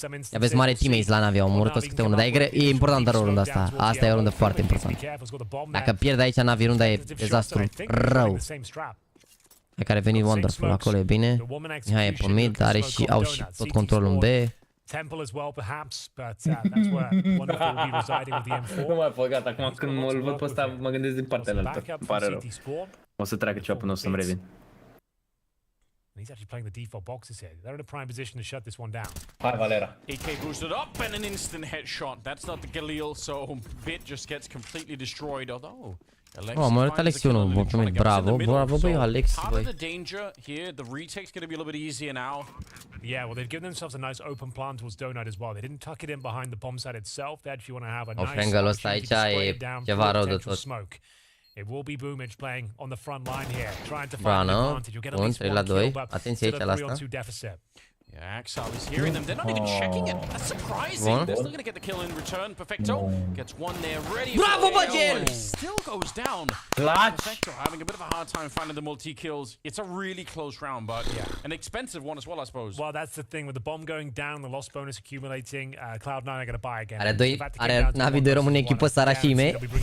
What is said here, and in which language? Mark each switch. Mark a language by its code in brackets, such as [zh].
[ro] Ia vezi, mare teammates la NaVi, au omorât toți câte unul, dar e importantă runda asta. Asta e o rundă foarte importantă. Dacă pierde aici NaVi, runda e dezastru rău. Hai că a revenit Wonderful, acolo e bine. Mihai e pe mid, au și tot controlul în B. [en] Temple as well, perhaps, but that's where Wonderful will be residing with the M4. [ro] Nu mai pot, gata, acum când mă văd pe ăsta mă gândesc din partea altă. Îmi pare rău. O să treacă ceva până o să-mi revin. [en] He's actually playing the default boxes here. They're in a prime position to shut this one down. [ro] Hai, Valera. [en] AK boosted up and an instant headshot. That's not the Galil, so Bit just gets completely destroyed. Although [ro] Oh, am luat Alex 1, bravo, bravo, băi, Alex, băi. [en] The danger here, the retake's going to be a little bit easier now. Yeah, well, they've given themselves a nice open plan towards Donut as well. They didn't tuck it in behind the bomb site itself. They actually want to have a nice opportunity to spray it down potential smoke. It will be Boomage playing on the front line here, trying to find an advantage. You'll get at least one kill, but still a 3-on-2 deficit. Yeah, Axel is hearing them. They're not even checking it. That's surprising. They're still going to get the kill in return. Perfecto gets one there ready. [ro] Bravo, Bagel! [en] Still goes down. Perfecto having a bit of a hard time finding the multi-kills. It's a really close round, but an expensive one as well, I suppose. Well, that's the thing. With the bomb going down, the loss bonus accumulating, Cloud9 are going to buy again. [ro] Are NaVi 2 rămâne echipă săracime.